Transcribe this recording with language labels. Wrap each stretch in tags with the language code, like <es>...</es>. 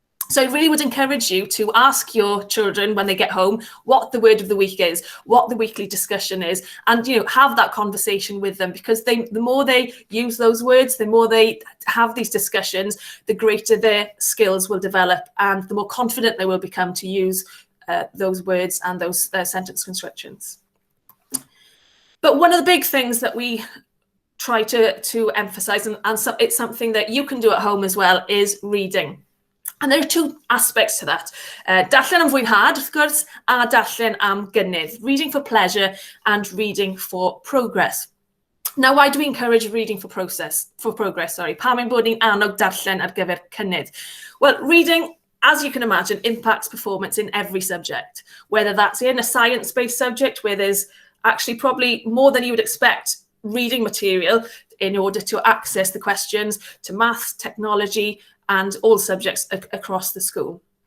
<en>So I really would encourage you to ask your children when they get home what the word of the week is, what the weekly discussion is, and have that conversation with them, because the more they use those words, the more they have these discussions, the greater their skills will develop and the more confident they will become to use those words and those sentence constructions. But one of the big things that we try to emphasize, and it's something that you can do at home as well, is reading. And there are two aspects to that.</en> <cy>Darllen am fwynhad, wrth gwrs, a darllen am gynnydd.</cy> <en>Reading for pleasure and reading for progress. Now, why do we encourage reading for progress?</en> <cy>Pam ein bod ni'n annog darllen ar gyfer cynnydd?</cy> <en>Well, reading, as you can imagine, impacts performance in every subject, whether that's in a science-based subject where there's actually probably more than you would expect reading material in order to access the questions, to maths, technology, and all subjects across the school.</en>